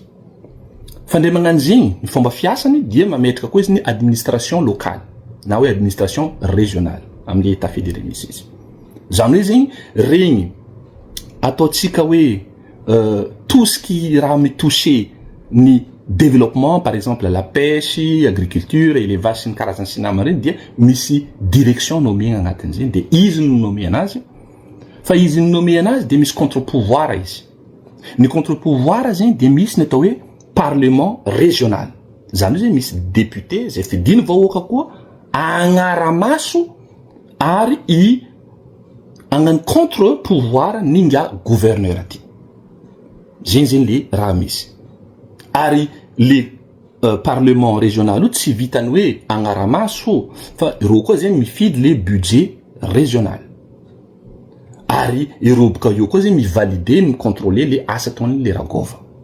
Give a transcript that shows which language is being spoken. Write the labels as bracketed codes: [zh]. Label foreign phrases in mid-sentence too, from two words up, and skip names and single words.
[mg] Fandre magnano zegny ny fomba fiasany dia mametraka koa izy ny [fr] administration locale [mg] na hoe [fr] administration régionale [mg] amin'ny [fr] état fédéré [mg] misy izy. Zany hoe zegny regny ataotsika hoe [fr] tout ce qui [mg] raha mitoucher ny [fr] développement par exemple la pêche, agriculture, élevage [mg] sy ny karazany sy namana regny dia misy [fr] direction nommé [mg] agnatin'izay de izy no nommé anazy. Fa izy no nommé anazy de misy contre-pouvoir izy. Ny contre-pouvoir zegny de misy ny atao hoe [fr] parlement régional. [mg] Zany hoe misy député zay fidiny vahoaka koa agnara-maso ary agnano [fr] contre pouvoir [mg] ninga gouverneur aty zeny le raha misy ary le [fr] parlement régional [mg] tsy vitany hoe agnaramaso fa ireo koa zany mifidy le [fr] budget régional [mg] ary ireo boka io koa zany mivalide micontrôler le asa ataony le ragova